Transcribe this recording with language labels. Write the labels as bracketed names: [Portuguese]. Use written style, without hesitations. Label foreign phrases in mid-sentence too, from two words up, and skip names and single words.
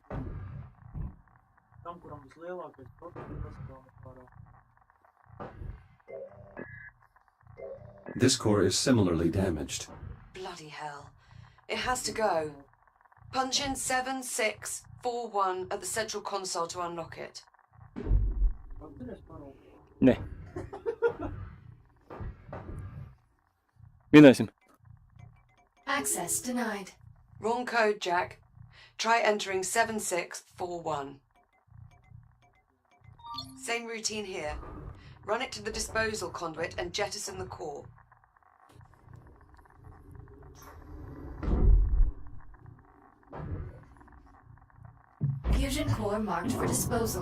[Latvian] Tam, kuram vislielākais procents, tas vēl neparā. [English] This core is similarly damaged. Bloody hell. It has to go. Punch in 7641 at the central console to unlock it. [Latvian] Atceries parolu? Nē. Minēsim. [English] Access denied. Wrong code, Jack. Try entering 7641. Same routine here. Run it to the disposal conduit and jettison the core. Fusion core marked for disposal.